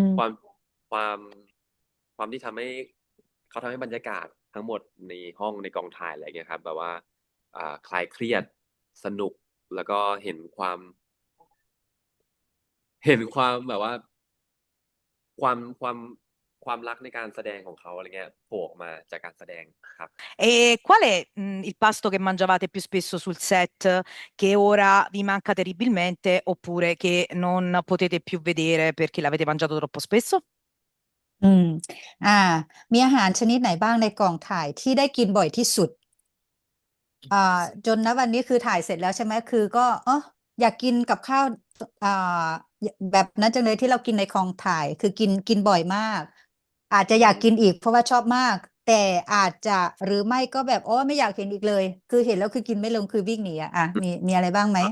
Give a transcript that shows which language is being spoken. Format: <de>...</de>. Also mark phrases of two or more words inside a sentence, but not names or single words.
<th>ความความความที่ทำให้เขาทำให้บรรยากาศทั้งหมดในห้องในกองถ่ายอะไรเงี้ยครับแบบว่าคลายเครียดสนุกแล้วก็เห็นความแบบว่าความความรักในการแสดงของเขาอะไรเงี้ยโผล่ออกมาจากการแสดงครับ</th> <it>E qual è, il pasto che mangiavate più spesso sul set che ora vi manca terribilmente oppure che non potete più vedere perché l'avete mangiato troppo spesso?</it> <th>อืมอ่ามีอาหารชนิดไหนบ้างในกองถ่ายที่ได้กินบ่อยที่สุด อ่าจนณวันนี้คือถ่ายเสร็จแล้วใช่ไหมคือก็อยากกินกับข้าวอ่าแบบนั้นจังเลยที่เรากินในกองถ่ายคือกินบ่อยมากอาจจะอยากกินอีกเพราะว่าชอบมากแต่อาจจะหรือไม่ก็แบบไม่อยากเห็นอีกเลยคือเห็นแล้วคือกินไม่ลงคือวิ่งหนีมีอะไรบ้างไหม</th>